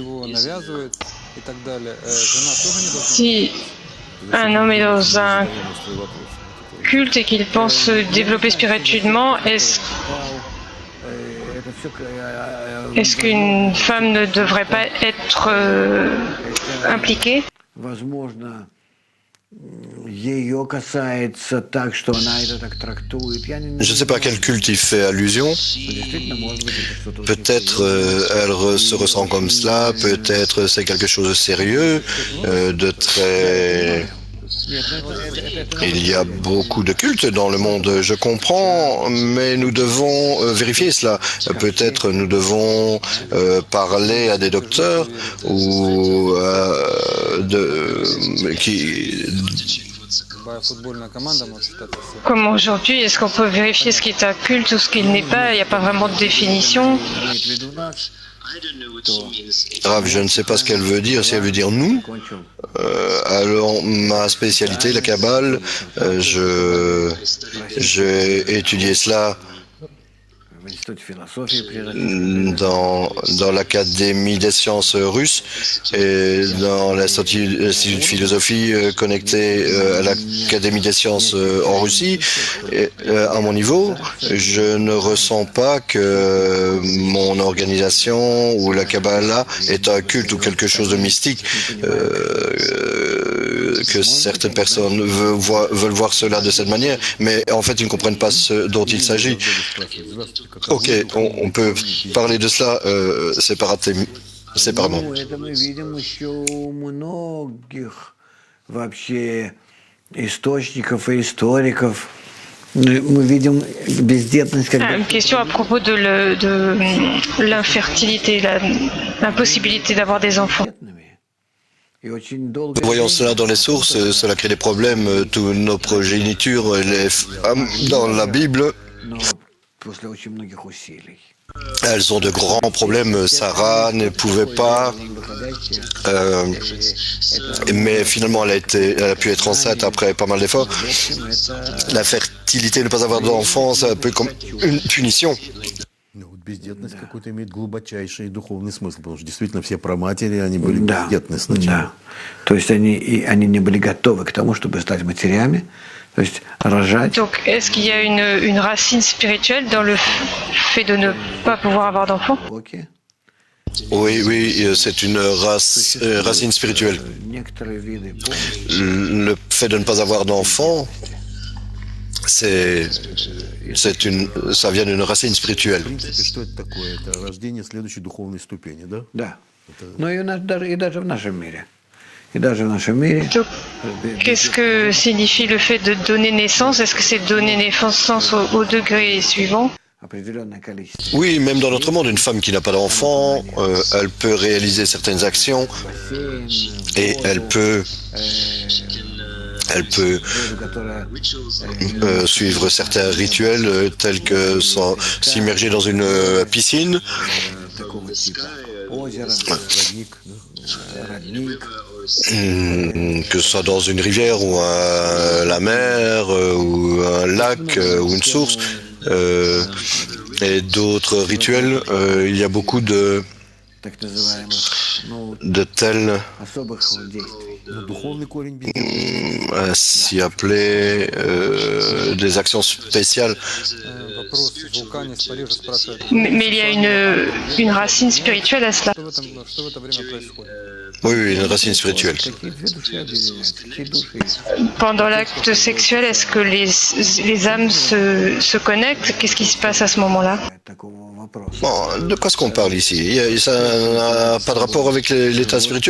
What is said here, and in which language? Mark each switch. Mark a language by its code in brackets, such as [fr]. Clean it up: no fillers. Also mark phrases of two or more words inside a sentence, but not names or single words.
[fr] Si un homme est dans un culte et qu'il pense se développer spirituellement, est-ce qu'une femme ne devrait pas être impliquée? [ru] возможно, ее касается так, что она это так трактует. Я не [fr] Je ne sais pas à quel culte il fait allusion. [ru] действительно, может быть, это что-то [fr] Peut-être se ressent comme cela, peut-être c'est quelque chose de sérieux, de très... Il y a beaucoup de cultes dans le monde, je comprends, mais nous devons vérifier cela. Peut-être nous devons parler à des docteurs ou Comme aujourd'hui, est-ce qu'on peut vérifier ce qui est un culte ou ce qui n'est pas? Il n'y a pas vraiment de définition. [ru] имеет в виду нас, [fr] Rav, je ne sais pas ce qu'elle veut dire, si elle veut dire nous. [ru] кончил. [fr] Alors, ma spécialité, la Kabbale, j'ai étudié cela [ru] В институте философии при [fr] dans l'Académie des sciences russes et dans l'Institut de philosophie connecté à l'Académie des sciences en Russie. Et, à mon niveau, je ne ressens pas que mon organisation ou la Kabbalah est un culte ou quelque chose de mystique, que certaines personnes veulent voir cela de cette manière, mais en fait ils ne comprennent pas ce dont il s'agit. Ok, on peut parler de cela séparément. [ru] Ну, это мы видим еще у многих вообще источников и историков. Мы видим бездетность как [fr] Une question à propos de l'infertilité, l'impossibilité d'avoir des enfants. [ru] бездетными. И очень долго [fr] Nous voyons cela dans les sources, cela crée des problèmes, toutes nos progénitures, les femmes dans la Bible, [ru] но после очень многих усилий. [fr] elles ont de grands problèmes. Sarah ne pouvait pas, mais finalement elle a pu être enceinte après pas mal d'efforts. La fertilité, ne pas avoir d'enfants, c'est un peu comme une punition. [ru] Ну, вот бездетность какой-то имеет глубочайший духовный смысл, потому что действительно все праматери, они были Да, бездетны сначала. да. То есть они не были готовы к тому, чтобы стать матерями, то есть рожать. [fr] Donc, est-ce qu'il y a une racine spirituelle dans le fait de ne pas pouvoir avoir d'enfants? [ru] Окей. [fr] Oui, c'est une racine spirituelle. [ru] Некоторые виды [fr] Le fait de ne pas avoir d'enfants, ça vient d'une racine spirituelle. [ru] В принципе, что это такое? Это рождение следующей духовной ступени, да? да. Но и даже в нашем мире. И даже в нашем мире. [fr] Donc, qu'est-ce que signifie le fait de donner naissance? Est-ce que c'est donner naissance au degré suivant? [ru] Определенное количество. [fr] Oui, même dans notre monde, une femme qui n'a pas d'enfant, elle peut réaliser certaines actions et elle peut [ru] Которая [fr] suivre certains rituels tels que s'immerger dans une piscine [ru] такого типа. Озеро, родник. [fr] Que ce soit dans une rivière ou la mer ou un lac ou une source et d'autres rituels, il y a beaucoup de tels ainsi appelés des actions spéciales. [ru] Вопрос в вулкане с Парижа спрашивает, [fr] Mais il y a une racine spirituelle à cela. [ru] что в это время происходит. [fr] Oui, oui, une racine spirituelle. Pendant l'acte sexuel, est-ce que les âmes se connectent? Qu'est-ce qui se passe à ce moment-là? Bon, de quoi est-ce qu'on parle ici? Ça n'a pas de rapport avec l'état spirituel.